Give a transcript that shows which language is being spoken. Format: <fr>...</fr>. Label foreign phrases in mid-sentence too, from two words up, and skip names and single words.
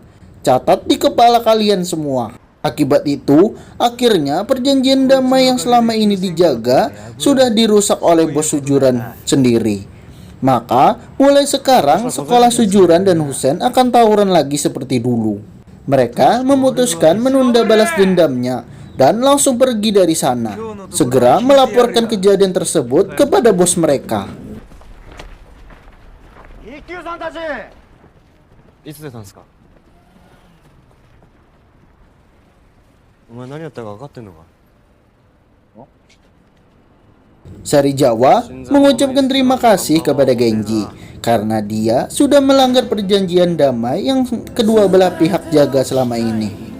<id>Catat di kepala kalian semua." Akibat itu, akhirnya perjanjian damai yang selama ini dijaga sudah dirusak oleh bos Sujuran sendiri. Maka, mulai sekarang sekolah Sujuran dan Husen akan tawuran lagi seperti dulu. Mereka memutuskan menunda balas dendamnya dan langsung pergi dari sana. Segera melaporkan kejadian tersebut kepada bos mereka.</id> <ja>一休さんたち、いつ出たんですか？お前何やったか分かってんのか？</ja> <id>Sari Jawa mengucapkan terima kasih kepada Genji karena dia sudah melanggar perjanjian damai yang kedua belah pihak jaga selama ini.</id>